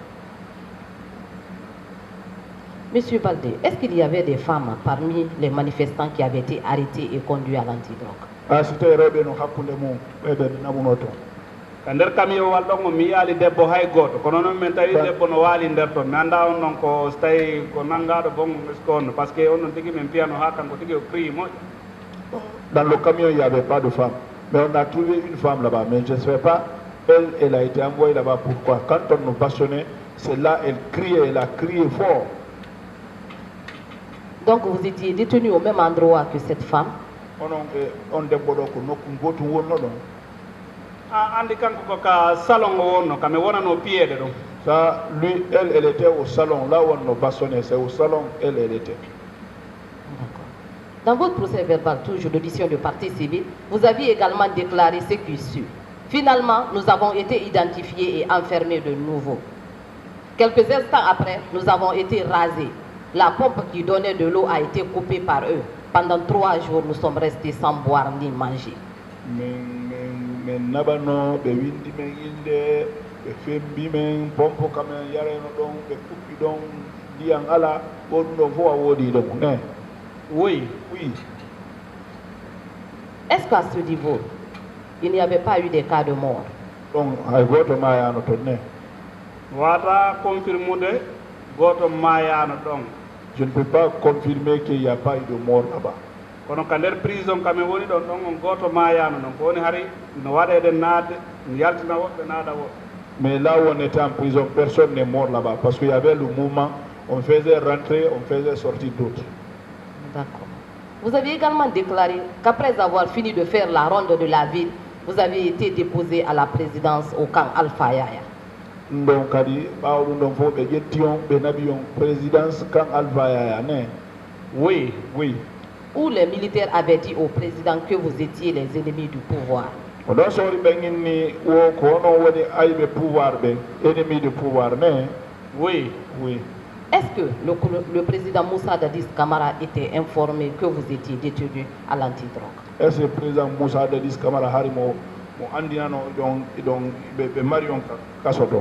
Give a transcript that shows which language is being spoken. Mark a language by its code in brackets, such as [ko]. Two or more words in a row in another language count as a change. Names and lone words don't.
[fr] Monsieur Baldé, est-ce qu'il y avait des femmes parmi les manifestants qui avaient été arrêtés et conduits à l'antidrogue? [ff] Ah, c'était Rebbe no hakkunde mum, Rebbe namunoto. Kander camion wal ɗon mi yaali debbo hay goto kono noon min tawi debbo no waali nder toon mi annda on noon ko so tawi ko nanngaɗo bon [fr] est-ce que [ff] on par ce que on noon tigui min piyano ha kanko tigui o crie moƴƴo. [fr] Dans le camion il n'y avait pas de femme, mais on a trouvé une femme là-bas, mais je ne sais pas, elle a été envoyée là-bas pourquoi. Quand on nous bastonnait, c'est là elle criait, elle a crié fort. Donc vous étiez détenu au même endroit que cette femme? [ff] On debboɗo ko nokku gotum wonno ɗon. Andi kanko ko ka salon o wonno kami wonano piyeɗe ɗum. [fr] Ça, lui, elle était au salon, là où on nous bastonnait, c'est au salon, elle était. Dans votre procès verbal, toujours d'audition de partie civile, vous aviez également déclaré ce qui suit. Finalement, nous avons été identifiés et enfermés de nouveau. Quelques instants après, nous avons été rasés. La pompe qui donnait de l'eau a été coupée par eux. Pendant 3 jours, nous sommes restés sans boire ni manger. [ff] Mais nabano be windi men inde be fembi men pompo kamen yareno don be kuppi don diyan ala on do fo wodi do ne. [fr] Oui. Est-ce qu'à ce niveau, il n'y avait pas eu des cas de mort? [ff] Donc ay goto mayano to ne. Wata confirmude goto mayano don. [fr] Je ne peux pas confirmer qu'il n'y a pas eu de mort là-bas. [ff] Kono ka nder prison kami woni ɗon ɗon on goto mayano non ko woni hari no waɗede naade no yaltina woɓɓe naada woɓɓe. [fr] Mais là où on était en prison, personne n'est mort là-bas parce qu'il y avait le mouvement, on faisait rentrer, on faisait sortir d'autres. D'accord. Vous avez également déclaré qu'après avoir fini de faire la ronde de la ville, vous avez été déposé à la présidence au camp Alpha Yaya. [ff] Donc kadi ɓawɗum ɗon fof ɓe ƴetti on ɓe naɓi on présidence camp Alpha Yaya ne. [fr] Oui. Où les militaires avaient dit au président que vous étiez les ennemis du pouvoir. [ff] Oɗon sohli ɓe ginni wo ko onon woni ayɓe pouvoir ɓe [fr] ennemi du pouvoir [ff] ne. [fr] Oui. Est-ce que le président Moussa Dadis Camara était informé que vous étiez détenu à l'antidrogue? Est-ce que le président [ff] Moussa Dadis Camara hari mo andinano ɗon ɓe mari on kaso ɗo?